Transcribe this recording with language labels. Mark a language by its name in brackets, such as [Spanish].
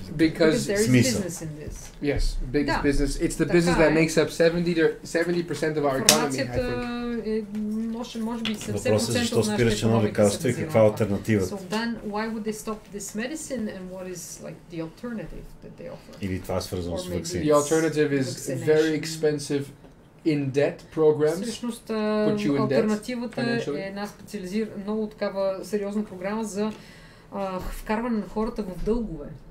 [English] Because there is business in this. Yes, biggest business. It's the business that makes up 70% of our economy, I think. [Bulgarian] Може би 70% въпросът е защо спираш едно лекарство и каква е алтернативата? [English] So then why would they stop this medicine and what is like the alternative that they offer? [Bulgarian] Или това е свързано с ваксини? [English] The alternative is very expensive in-debt programs. [Bulgarian] Всъщност, алтернативата е една много такава сериозна програма за вкарване на хората в дългове.